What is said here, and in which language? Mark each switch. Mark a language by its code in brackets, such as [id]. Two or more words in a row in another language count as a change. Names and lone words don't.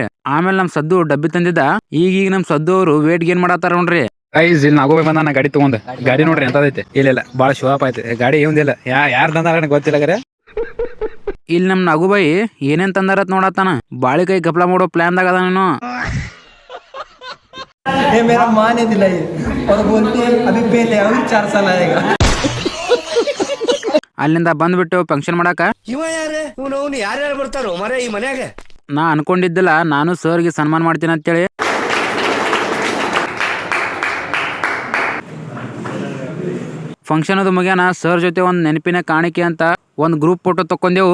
[kn] ಆಮೇಲೆ ನಮ್ ಸದ್ದು ಡಬ್ಬಿ ತಂದಿದ್ದ. ಈಗೀಗ ನಮ್ ಸದ್ದು ಅವರು [en] weight gain [kn] ಮಾಡತ್ತಾರ ನೋಡ್ರಿ. ಗೈಸ್ ಇಲ್ಲಿ ನಾಗೋಬೆ ಬಂದ ನಾ ಗಾಡಿ ತಗೊಂಡ್. ಗಾಡಿ ನೋಡ್ರಿ ಎಂತದೈತೆ. ಇಲ್ಲ ಬಾಳ ಶೋಪ್ ಐತೆ ಗಾಡಿ. ಏನಿಲ್ಲ ಯಾರ್ ತಂದಾರ ಗೊತ್ತಿಲ್ಲ ಗರೆ. ಇಲ್ಲಿ ನಮ್ ನಾಗುಬಾಯಿ ಏನೇನ್ ತಂದಾರತ್ ನೋಡತ್ತಾನ. ಬಾಳಿಕಾಯಿ ಗಪ್ಲ ಮಾಡೋ ಪ್ಲಾನ್ ದಾಗ ಅದ. ನಾನು [hi] मेरा माँ ने दिलाई और बोलती है अभी पहले अभी 4 साल आएगा. [kn] ಅಲ್ಲಿಂದ ಬಂದ್ಬಿಟ್ಟು ಫಂಕ್ಷನ್ ಮಾಡಾಕ. ಯಾರ್ಯಾರು ಬರ್ತಾರೋ ಮರ ಈ ಮನ್ಯಾಗ. ನಾ ಅನ್ಕೊಂಡಿದ್ದಿಲ್ಲ ನಾನು ಸರ್ಗೆ ಸನ್ಮಾನ ಮಾಡ್ತೀನಿ ಅಂತೇಳಿ. ಫಂಕ್ಷನ್ ಅದು ಮುಗ್ಯಾನ ಸರ್ ಜೊತೆ ಒಂದ್ ನೆನಪಿನ ಕಾಣಿಕೆ ಅಂತ ಒಂದ್ [en] group photo [kn] ತಕೊಂಡೆವು.